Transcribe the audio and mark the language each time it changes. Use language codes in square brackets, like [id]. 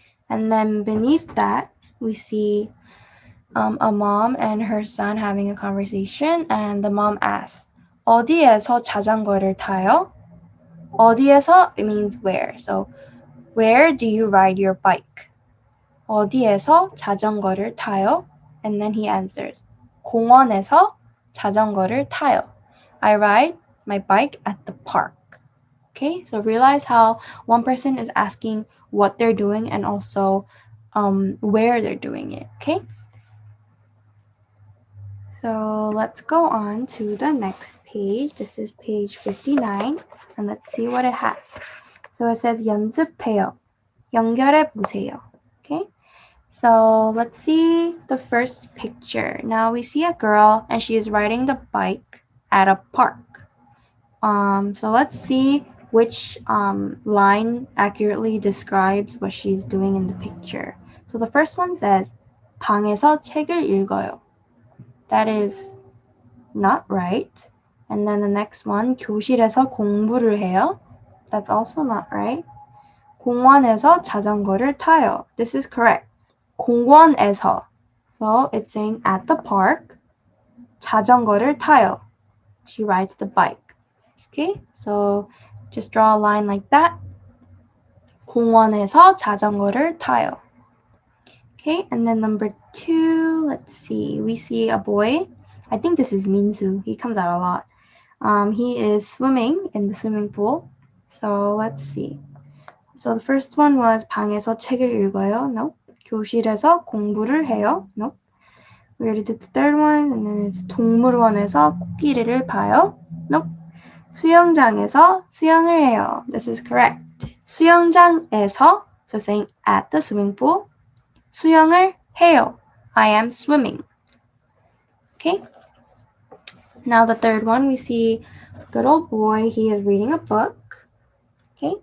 [en] And then beneath that, we see a mom and her son having a conversation, and the mom asks, [ko] 어디에서 자전거를 타요? [en] 어디에서, it means where. So, where do you ride your bike? [ko] 어디에서 자전거를 타요? [en] And then he answers, [ko] 공원에서 자전거를 타요. [en] I ride my bike at the park. Okay, so realize how one person is asking what they're doing and also where they're doing it. Okay, so let's go on to the next page. This is page 59, and let's see what it has. So it says 연습해요. [ko] 연결해 보세요. [en] Okay, so let's see the first picture. Now we see a girl and she is riding the bike at a park. So let's see which line accurately describes what she's doing in the picture. So the first one says [ko] 방에서 책을 읽어요. [en] That is not right. And then the next one, [ko] 교실에서 공부를 해요. [en] That's also not right. [ko] 공원에서 자전거를 타요. [en] This is correct. 공원에서. So it's saying at the park. [ko] 자전거를 타요. [en] She rides the bike. Okay, so just draw a line like that. [ko] 공원에서 자전거를 타요. [en] Okay, and then number 2, let's see. We see a boy. I think this is Minsu. He comes out a lot. He is swimming in the swimming pool. So let's see. So the first one was [ko] 방에서 책을 읽어요. [en] Nope. [ko] 교실에서 공부를 해요. Nope. [en] We already did the third one. And then it's [ko] 동물원에서 코끼리를 봐요. [en] Nope. [ko] 수영장에서 수영을 해요. [en] This is correct. 수영장에서, so saying at the swimming pool. [ko] 수영을 해요. [en] I am swimming. Okay. Now the third one, we see a good old boy. He is reading a book. Okay.